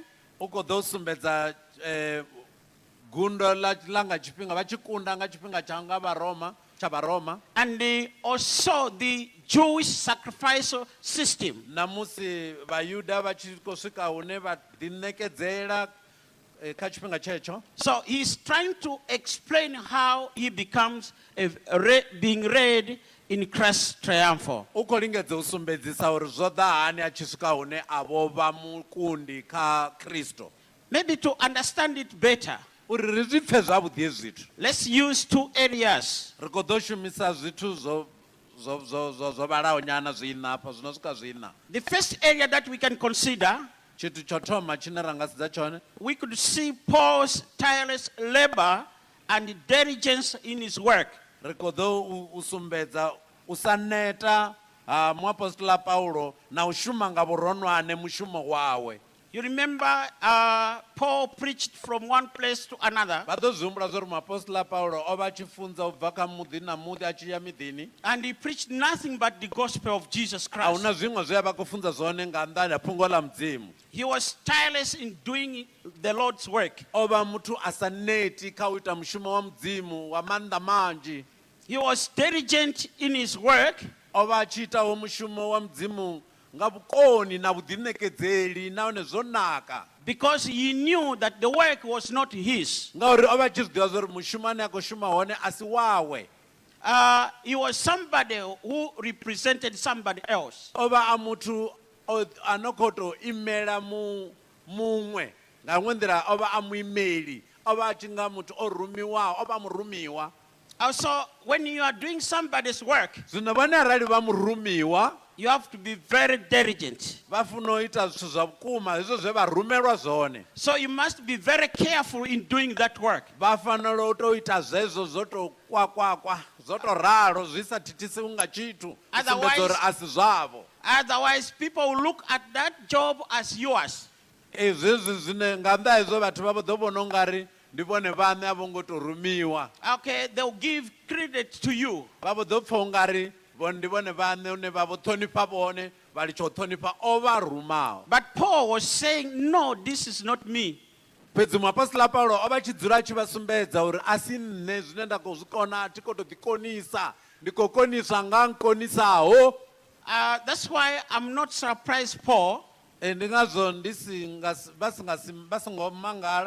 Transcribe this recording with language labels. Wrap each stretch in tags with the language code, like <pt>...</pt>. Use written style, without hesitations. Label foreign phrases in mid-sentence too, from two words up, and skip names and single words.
<ve>U khou ḓo sumbedza gundo ḽa nga tshifhinga vha tshi kunda nga tshifhinga tsha Vharoma,</ve> <en>and also the Jewish sacrificial system.</en> <ve>na musi vhayuda vha tshi khou swika hune vha ḓiṋekedzela kha tshifhinga tshetsho.</ve> <en>So he's trying to explain how he becomes being read in Christ's triumphal.</en> <ve>U khou lingedza u sumbedzisa uri zwo ḓa hani a tshi swika hune a vho vha mukundi kha Kristo.</ve> <en>Maybe to understand it better,</en> <ve>Uri ri zwi pfe zwavhuḓi hezwi zwithu,</ve> <en>let's use two areas.</en> <ve>ri khou ḓo shumisa zwithu zwo vhalaho nyana zwiṋa afha zwino swika zwiṋa.</ve> <en>The first area that we can consider,</en> <ve>Tshithu tsho thoma tshine ra nga sedza tshone,</ve> <en>we could see Paul's tireless labor and diligence in his work.</en> <ve>ri khou ḓo u sumbedza u sa neta ha muapostola Paulo na u shuma nga vhuronwane mushumo wawe.</ve> <en>You remember Paul preached from one place to another,</en> <ve>vha ḓo zwihumbula zwa uri muapostola paulo o vha a tshi funza u bva kha muḓi na muḓi a tshi ya miḓini</ve> <en>and he preached nothing but the gospel of Jesus</en> <ve>a</ve> <en>Christ.</en> <ve>huna zwiṅwe zwe a vha khou funza zwone nga nnḓani ha phungo ḽa mudzimu.</ve> <en>He was tireless in doing the Lord's work.</en> <ve>O vha muthu a sa neti kha u ita mushumo wa mudzimu wa maanḓa manzhi.</ve> <en>He was diligent in his work,</en> <ve>O vha a tshi itaho mushumo wa mudzimu nga vhukoni na vhuḓiṋekedzeli nahone zwo naka</ve> <en>because he knew that the work was not his.</en> <ve>ngauri o vha a tshi zwi ḓivha zwa uri mushumo ane a khou shuma hone a si wawe.</ve> <en>He was somebody who represented somebody else.</en> <ve>O vha a muthu a no khou tou imela muṅwe nga iṅwe nḓila o vha a muimeli o vha a tshi nga muthu o rumiwaho o vha murumiwa.</ve> <en>Also, when you are doing somebody's work,</en> <ve>Zwino vhone arali vha murumiwa</ve> <en>you have to be very diligent.</en> <ve>vha funa u ita zwithu zwa vhukuma hezwo zwe vha rumelwa zwone.</ve> <en>So you must be very careful in doing that work.</en> <ve>Vha fanela u tou ita zwezwo zwo tou kwakwakwa zwo tou ralo zwi sa thithisiwi nga tshithu u sumbedza uri a si zwavho.</ve> <en>Otherwise, people will look at that job as yours.</en> <ve>Zwezwi zwine nga nnḓa hezwo vhathu vha ḓo vhona u nga ri ndi vhone vhaṋe a vho ngo tou rumiwa.</ve> <en>Okay, they'll give credit to you.</en> <ve>Vha vho ḓo pfha u nga ri ndi vhone vhaṋe une vha vho ṱhonifha vhone vha litsha u ṱhonifha o vha rumaho.</ve> <en>But Paul was saying, no, this is not me.</en> <ve>Fhedzi muapostola paulo o vha tshi dzula a tshi vha sumbedza uri a si nne zwine nda khou zwi kona a thi khou tou ḓikonisa ndi khou koniswa nga nkonisaho.</ve> <en>That's why I'm not surprised, Paul,</en> <ve>Ndi ngazwo vha songo mangala</ve>